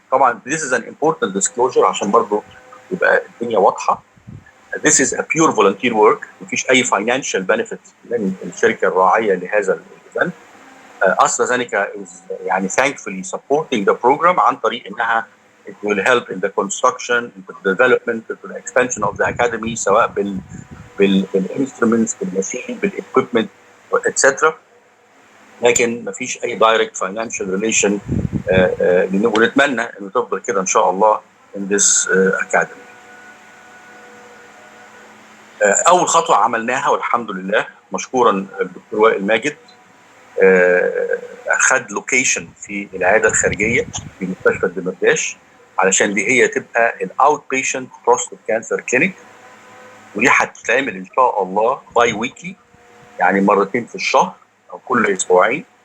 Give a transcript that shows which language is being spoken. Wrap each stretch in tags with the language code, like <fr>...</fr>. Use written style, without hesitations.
<en>طبعا this is an important disclosure</en> <ar>عشان برضه يبقى الدنيا واضحه.</ar> <en>This is a pure volunteer work،</en> <ar>مفيش اي</ar> <en>financial benefit</en> <ar>من الشركه الراعيه لهذا</ar> <en>الايفنت. AstraZeneca is يعني thankfully supporting the program</en> <ar>عن طريق انها</ar> <en>it will help in the construction, in the development, in the expansion of the academy سواء بالinstruments, بالماشين, بالاequipment, etc.</en> <ar>لكن مفيش اي</ar> <en>direct financial relation</en> <ar>ونتمنى انه تفضل كده ان شاء الله</ar> <en>in this academy.</en> <ar>اول خطوه عملناها والحمد لله مشكورا الدكتور وائل ماجد اخذ لوكيشن في العياده الخارجيه في مستشفى الدمرداش علشان دي هي تبقى الاوت بيشنت بروستات كانسر كلينيك، ودي هتتعمل ان شاء الله باي ويكلي يعني مرتين في الشهر او كل اسبوعين.</ar>